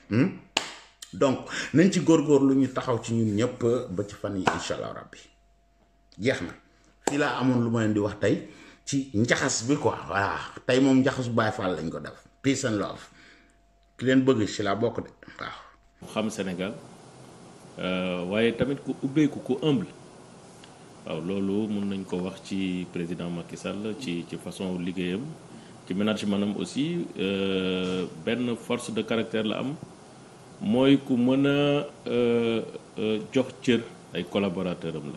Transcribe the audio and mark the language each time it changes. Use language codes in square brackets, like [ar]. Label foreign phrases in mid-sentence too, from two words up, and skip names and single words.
[wo] donc nañ ci góorgóorlu ñu taxaw ci ñun ñëpp ba ci fan yi [ar] إن شاء الله ربي [wo] jeex na fii laa amoon lu ma leen di wax tey ci njaxas bi [fr] quoi voilà [wo] tey moom njaxasu Baye Fall lañ ko def [en] peace and love [wo] ki leen bëgg ci laa bokk de waaw. xam Sénégal waaye tamit ku ubbeeku ku humble waaw loolu mun nañ ko wax ci président Macky Sall ci façon liggéeyam ci management am aussi benn [fr] force de caractère [wo] la am mooy ku mën a jox cër ay collaborateurs am la.